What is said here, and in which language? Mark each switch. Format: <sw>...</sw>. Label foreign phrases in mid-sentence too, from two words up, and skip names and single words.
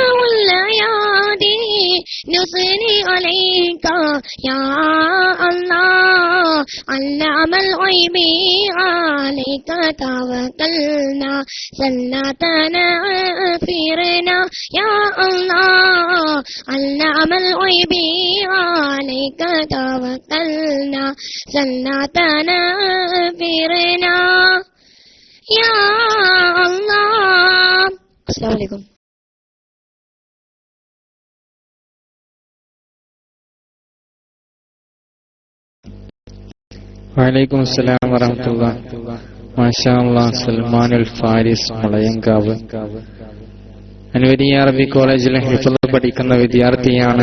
<ar>الأيادي نصلي عليك يا الله علام الغيب عليك توكلنا صلاتنا غفرنا يا الله علام الغيب عليك توكلنا صلاتنا غفرنا يا الله. السلام عليكم. وعليكم السلام ورحمة الله. ما شاء الله.</ar> <ml>സൽമാനുൽ ഫാരിസ് മുളയങ്കാവ് അൻവരിയ അറബി കോളേജിലെ ഹിഫ്ള് പഠിക്കുന്ന വിദ്യാർത്ഥിയാണ്.</ml>